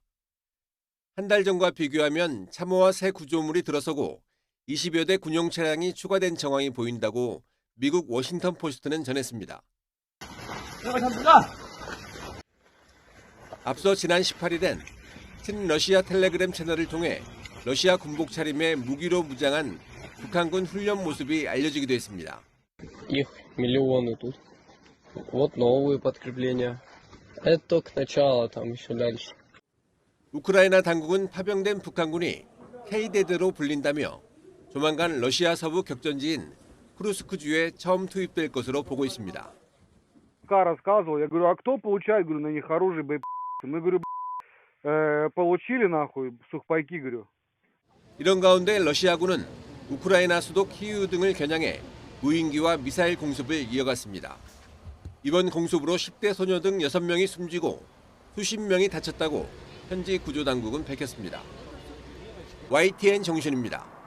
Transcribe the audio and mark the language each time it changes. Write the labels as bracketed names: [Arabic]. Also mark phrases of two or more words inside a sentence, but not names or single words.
[Korean] 한 달 전과 비교하면 참호와 새 구조물이 들어서고 20여 대 군용 차량이 추가된 정황이 보인다고 미국 워싱턴 포스트는 전했습니다. 앞서 지난 18일엔 친러시아 텔레그램 채널을 통해 러시아 군복 차림에 무기로 무장한 북한군 훈련 모습이 알려지기도 했습니다. [Russian] Их миллионы тут. Вот новые подкрепления. Это только начало, там еще дальше. [Korean] 우크라이나 당국은 파병된 북한군이 K대대로 불린다며 조만간 러시아 서부 격전지인 쿠르스크주에 처음 투입될 것으로 보고 있습니다. [Russian] Рассказывал, я говорю, а кто получает, говорю, на них оружие, боеприпасы? Мы, говорю, получили нахуй сухпайки, говорю. [Korean] 이런 가운데 러시아군은 우크라이나 수도 키이우 등을 겨냥해 무인기와 미사일 공습을 이어갔습니다. 이번 공습으로 10대 소녀 등 6명이 숨지고 수십 명이 다쳤다고 현지 구조당국은 밝혔습니다. YTN 정신입니다.